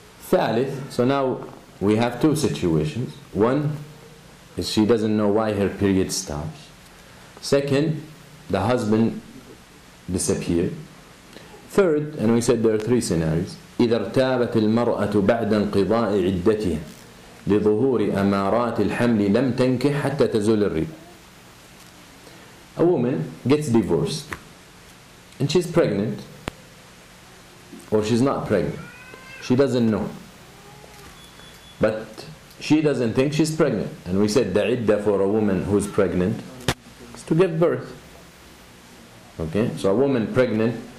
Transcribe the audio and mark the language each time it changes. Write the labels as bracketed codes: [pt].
[ar] ثالث, [en] so now we have two situations. One is she doesn't know why her period stops. Second, the husband disappeared. Third, and we said there are 3 scenarios. [ar] إذا ارتابت المرأة بعد انقضاء عدتها لظهور أمارات الحمل لم تنكح حتى تزول الريب. [en] A woman gets divorced and she's pregnant, or she's not pregnant. She doesn't know, but she doesn't think she's pregnant. And we said the iddah for a woman who's pregnant is to give birth. Okay, so a woman pregnant